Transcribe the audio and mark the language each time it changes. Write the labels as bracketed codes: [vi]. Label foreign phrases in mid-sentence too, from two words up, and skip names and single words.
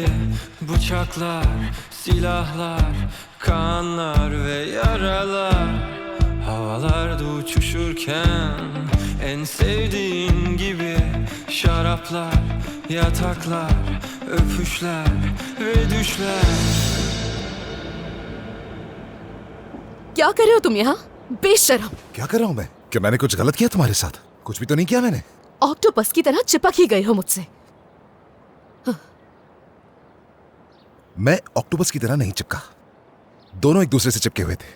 [tr] bıçaklar, silahlar, kanlar ve yaralar havalarda uçuşurken, en sevdiğin gibi şaraplar, yataklar, öpüşler ve düşler. [hi] क्या कर रहे हो तुम यहाँ? बेशरम। क्या कर रहा हूँ मैं? क्या मैंने कुछ गलत किया तुम्हारे साथ? कुछ भी तो नहीं किया मैंने। ऑक्टोपस की तरह चिपक ही गए हो मुझसे। मैं ऑक्टोपस की तरह नहीं चिपका, दोनों एक दूसरे से चिपके हुए थे।